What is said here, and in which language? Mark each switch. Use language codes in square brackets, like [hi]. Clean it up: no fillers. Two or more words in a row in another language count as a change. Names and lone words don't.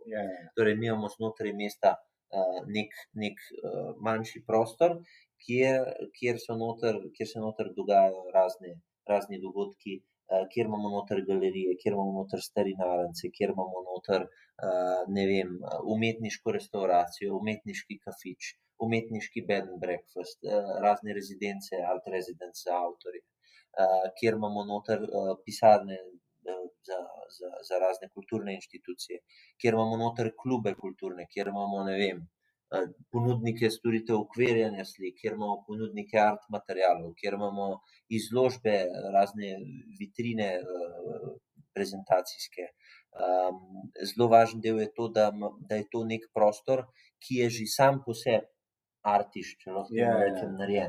[sl] Torej, mi imamo znotraj mesta nek manjši prostor, kjer se noter dogajajo razni dogodki, kjer imamo noter galerije, kjer imamo noter starinarnice, kjer imamo noter, ne vem, umetniško restavracijo, umetniški kafič, umetniški [en] bed and breakfast, [sl] razne rezidence, [en] art residence [sl] za avtorje, kjer imamo noter pisarne za razne kulturne inštitucije, kjer imamo noter klube kulturne, kjer imamo, ne vem, ponudnike storitev ukvirjanja slik, kjer imamo ponudnike art materialov, kjer imamo izložbe, razne vitrine prezentacijske, Zelo važen del je to, da je to nek prostor, ki je že sam po sebi artiš, če lahko temu rečem, narejen.